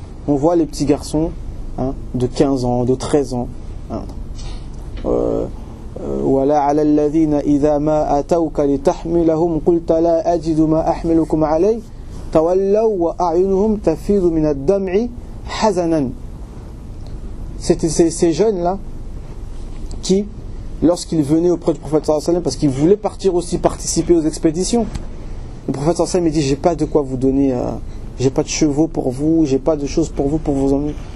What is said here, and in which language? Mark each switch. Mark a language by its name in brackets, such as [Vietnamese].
[French] On voit les petits garçons de 15 ans, de 13 ans, [Arabic] ولا على الذين إذا ما أتوك لتحملهم قلت لا أجد ما أحملكم عليه تولوا وأعينهم تفيض من الدمع حزنا. [French] C'était ces jeunes-là qui, lorsqu'ils venaient auprès du prophète sallallahu alayhi wa sallam, parce qu'ils voulaient partir aussi participer aux expéditions, le prophète sallallahu alayhi wa sallam dit j'ai pas de quoi vous donner, j'ai pas de chevaux pour vous, j'ai pas de choses pour vous emmener.